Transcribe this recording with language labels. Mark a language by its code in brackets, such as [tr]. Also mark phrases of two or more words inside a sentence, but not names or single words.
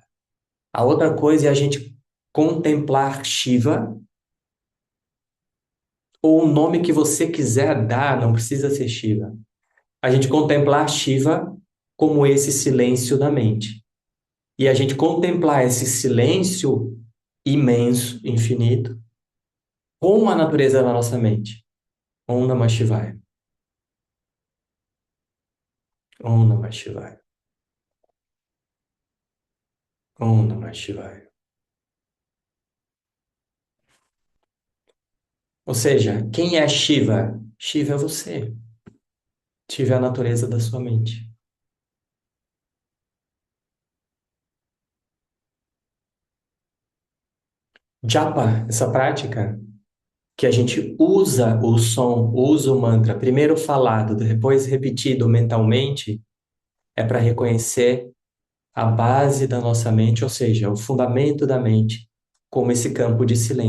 [pt] A outra coisa é a gente contemplar Shiva, ou o nome que você quiser dar, não precisa ser Shiva. A gente contemplar Shiva como esse silêncio da mente. E a gente contemplar esse silêncio imenso, infinito, com a natureza da nossa mente. [sa] ॐ नमः शिवाय ॐ नमः शिवाय. ॐ नमः शिवाय. [pt] Ou seja, quem é Shiva? Shiva é você. Shiva é a natureza da sua mente. Japa, essa prática que a gente usa o som, usa o mantra, primeiro falado, depois repetido mentalmente, é para reconhecer a base da nossa mente, ou seja, o fundamento da mente, como esse campo de silêncio.